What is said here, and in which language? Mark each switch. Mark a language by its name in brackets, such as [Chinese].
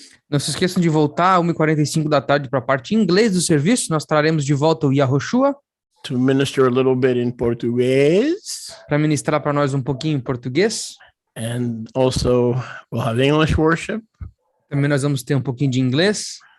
[Portuguese] Não se esqueçam de voltar às 1h45 da tarde para a parte em inglês do serviço. Nós traremos de volta o Yahoshua [English] To minister a little bit in Português. [Portuguese] para ministrar para nós um pouquinho em português. [English] And also we'll have English worship. [Portuguese] Também nós vamos ter um pouquinho de inglês.